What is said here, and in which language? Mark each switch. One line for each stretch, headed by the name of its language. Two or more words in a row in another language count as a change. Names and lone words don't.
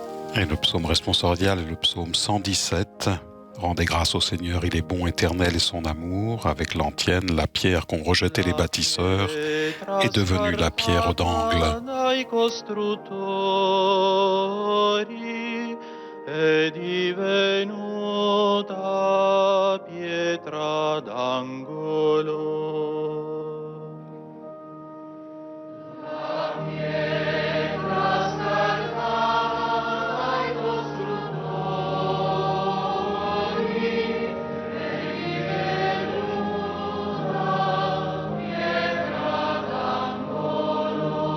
French: Et le psaume responsorial est le psaume 117. Rendez grâce au Seigneur, il est bon, éternel est son amour. Avec l'antienne, la pierre qu'ont rejetée les bâtisseurs est devenue la pierre d'angle.
Italian: È divenuta pietra d'angolo. La pietra scartata dai costruttori è divenuta pietra d'angolo.